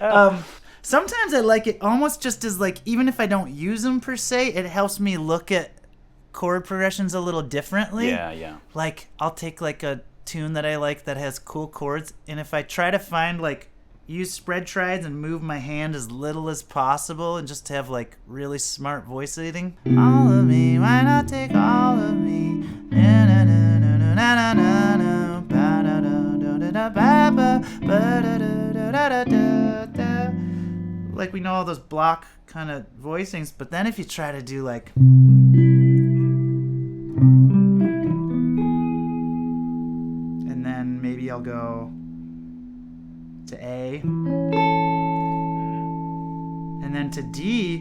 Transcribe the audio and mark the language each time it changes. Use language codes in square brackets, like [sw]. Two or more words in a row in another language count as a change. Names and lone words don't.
[en] sometimes I like it almost just as like, even if I don't use them per se, it helps me look at chord progressions a little differently. yeah. Like, I'll take like a tune that I like that has cool chords, and if I try to find like, use spread triads and move my hand as little as possible and just have like really smart voice leading. All of me, why not take all of me? Na na na na na na na na ba da da da da ba ba ba da da da da da. Like, we know all those block kind of voicings, but then if you try to do like, and then maybe I'll go to A, and then to D.